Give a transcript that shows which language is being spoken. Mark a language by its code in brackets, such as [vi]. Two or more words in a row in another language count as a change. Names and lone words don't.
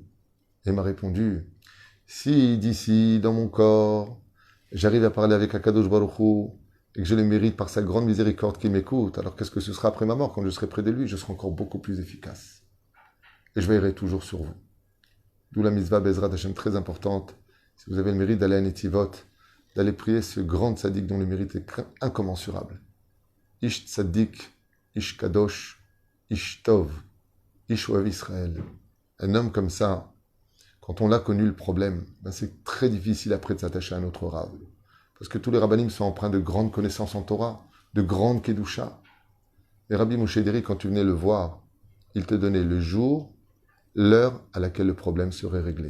[fr] Et il m'a répondu, si d'ici, dans mon corps, j'arrive à parler avec [he] הקדוש ברוך הוא, [fr] et que je le mérite par sa grande miséricorde qu'il m'écoute, alors qu'est-ce que ce sera après ma mort ? Quand je serai près de lui, je serai encore beaucoup plus efficace. Et je veillerai toujours sur vous. D'où la mitzvah [he] בעזרת השם [fr] très importante. Si vous avez le mérite d'aller à Netivot, d'aller prier ce grand tzaddik dont le mérite est incommensurable. [he] איש צדיק, איש קדוש, איש טוב, איש אוהב ישראל. [fr] Un homme comme ça, quand on l'a connu le problème, c'est très difficile après de s'attacher à un autre rav. Parce que tous les rabbanim sont empreints de grandes connaissances en Torah, de grandes kedusha. Et Rabbi Moshe Ederi, quand tu venais le voir, il te donnait le jour, l'heure à laquelle le problème serait réglé.